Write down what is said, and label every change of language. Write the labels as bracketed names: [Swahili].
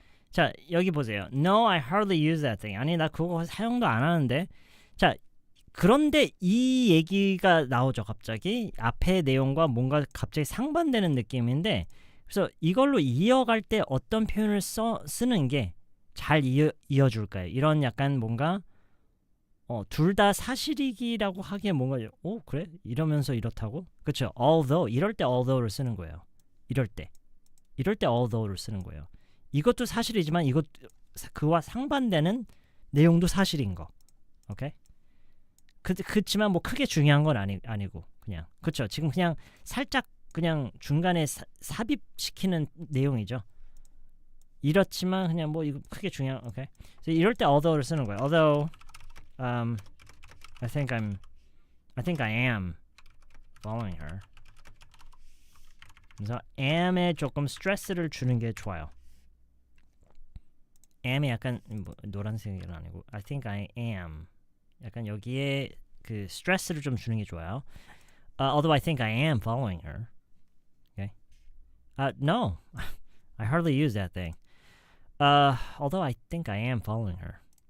[Korean] 자, 여기 보세요. [English] No, I hardly use that thing. [Korean] 아니, 나 그거 사용도 안 하는데. 자, 그런데 이 얘기가 나오죠, 갑자기. 앞의 내용과 뭔가 갑자기 상반되는 느낌인데, 그래서 이걸로 이어갈 때 어떤 표현을 쓰는 게 잘 이어줄까요? 이런 약간 뭔가 둘 다 사실이기라고 하기에 뭔가 그래? 이러면서 이렇다고? 그렇죠. Although 이럴 때 although를 쓰는 거예요. 이럴 때 although를 쓰는 거예요. 이것도 사실이지만 그와 상반되는 내용도 사실인 거. 오케이? 그렇지만 뭐 크게 중요한 건 아니고 그냥 그렇죠. 지금 그냥 살짝 그냥 중간에 삽입시키는 내용이죠. 이렇지만 그냥 뭐 이거 크게 중요한 오케이. 그래서 이럴 때 although를 쓰는 거예요. [English] Although I think I am following her. [Korean] 그래서 am에 조금 스트레스를 주는 게 좋아요. am이 약간 뭐 노란색은 아니고 [English] I think I am [Korean] 약간 여기에 그 스트레스를 좀 주는 게 좋아요. [English] Although I think I am following her. Okay. No, I hardly use that thing. Although I think I am following her.